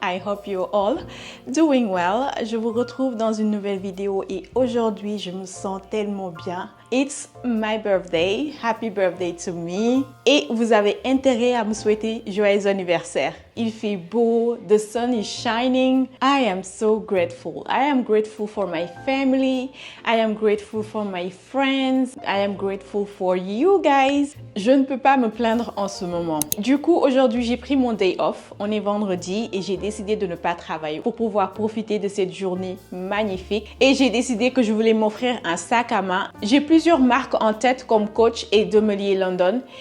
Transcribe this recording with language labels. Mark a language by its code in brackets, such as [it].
[en] I hope you're all doing well. [fr] Je vous retrouve dans une nouvelle vidéo et aujourd'hui je me sens tellement bien. [en] It's my birthday, happy birthday to me. [fr] Et vous avez intérêt à me souhaiter joyeux anniversaire. Il fait beau, [en] the sun is shining. I am so grateful. I am grateful for my family. I am grateful for my friends. I am grateful for you guys. [fr] Je ne peux pas me plaindre en ce moment. Du coup, aujourd'hui, j'ai pris mon day off. On est vendredi et j'ai décidé de ne pas travailler pour pouvoir profiter de cette journée magnifique. Et j'ai décidé que je voulais m'offrir un sac à main. J'ai plusieurs marques en tête comme Coach et Demelier London.